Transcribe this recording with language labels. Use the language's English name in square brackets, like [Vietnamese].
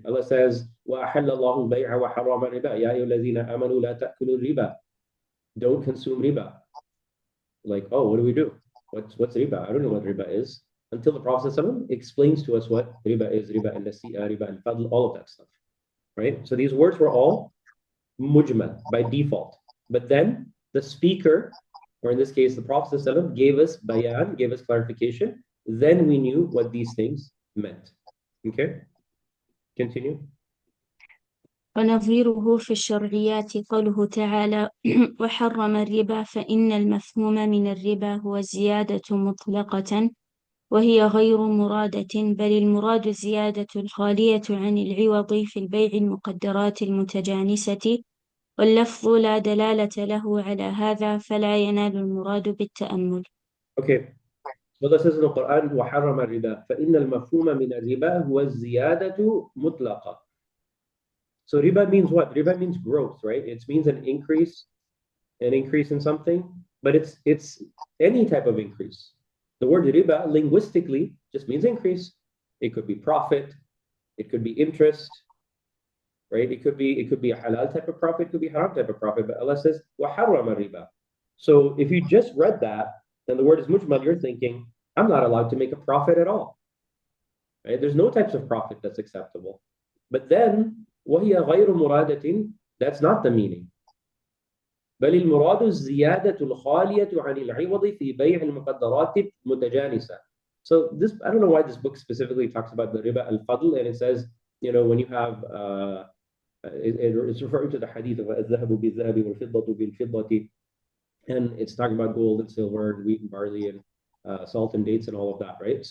[English] Allah says, [Arabic] وَأَحَلَّ اللَّهُ الْبَيْعَ وَحَرَّمَ الرِّبَا يَا أَيُّهَا الَّذِينَ آمَنُوا لَا تَأْكُلُوا الرِّبَا. [English] Don't consume riba. Like, oh, what do we do? What's riba? I don't know what riba is. Until the Prophet ﷺ explains to us what riba is, riba al-nasi'a, riba al-fadl, all of that stuff. Right? So these words were all mujmal by default. But then the speaker, or in this case, the Prophet ﷺ, gave us bayan, gave us clarification. Then we knew what these things meant. Okay? Continue. [Arabic] ونظيره في الشرعيات قوله تعالى وحرم الربا فإن المفهوم من الربا هو الزيادة مطلقة وهي غير مرادة بل المراد الزيادة الخالية عن العوض في البيع المقدرات المتجانسة واللفظ لا دلالة له على هذا فلا ينال المراد بالتأمل. [English] Okay. So this is in the Quran, [Arabic] وَحَرَّمَ الرِّبَا فَإِنَّ الْمَفْهُومَ مِنَ الرِّبَا هُوَ الزِّيَادَةُ مُطْلَقًا. [English] So riba means what? Riba means growth, right? It means an increase in something, but it's any type of increase. The word riba linguistically just means increase. It could be profit, it could be interest, right? It could be a halal type of profit, it could be haram type of profit. But Allah says, [Arabic] وَحَرَّمَ الرِّبَا. [English] So if you just read that, then the word is mujmal, you're thinking, I'm not allowed to make a profit at all. Right? There's no types of profit that's acceptable. But then, [Arabic] وَهِيَ غَيْرُ مُرَادَةٍ, [English] that's not the meaning. [Arabic] بل المراد الزيادة الخالية عن العوض في بيع المقدرات المتجانسة. [English] So this, I don't know why this book specifically talks about the riba al-fadl, and it says, when you have, it's referring to the hadith of [Arabic] الذهب بالذهب والفضة بالفضة, [English] and it's talking about gold and silver and wheat and barley and salt and dates and all of that, right?